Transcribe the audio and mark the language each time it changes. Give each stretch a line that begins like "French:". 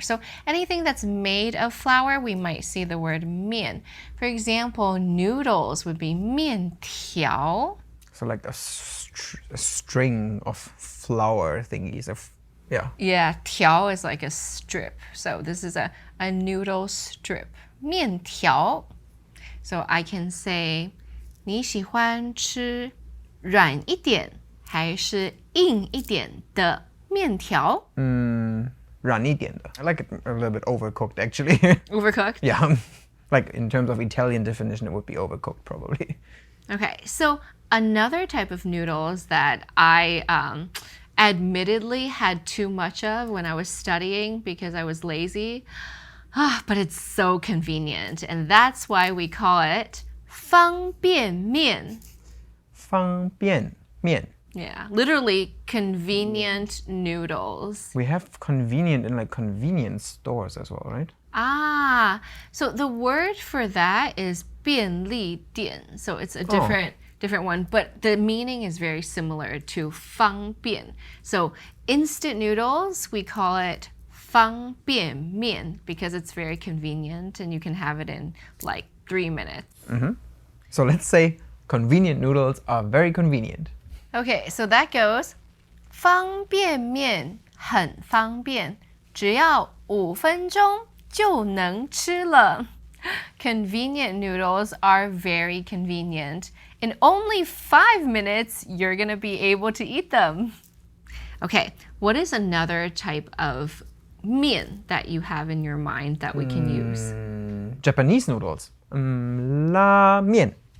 English: So anything that's made of flour, we might see the word 面. For example, noodles would be 面条. So like a string of flour thingies. Yeah, 条 is like a strip. So this is a noodle strip.
Chinese: 面条.
English: So I can say,
Chinese: 你喜欢吃软一点还是硬一点的面条? 软一点的.
English: I like it a little bit overcooked actually. Overcooked? Yeah. Like in terms of Italian definition, it would be overcooked probably. Okay, so another type of noodles that I admittedly had too much of when I was studying because I was lazy, but it's so convenient, and that's why we call it 方便面.
Chinese: 方便面.
English: Yeah, literally convenient noodles. We have convenient in like convenience stores as well, right? Ah, so the word for that is 便利店. So it's a different one, but the meaning is very similar to 方便. So instant noodles, we call it 方便面because it's very convenient and you can have it in like 3 minutes. So let's say convenient noodles are very convenient. Okay, so that goes
Chinese: 方便面很方便，只要5分钟就能吃了。
English: Convenient noodles are very convenient. In only 5 minutes, you're gonna be able to eat them. Okay, what is another type of 面 that you have in your mind that we can use? Japanese noodles. 拉面.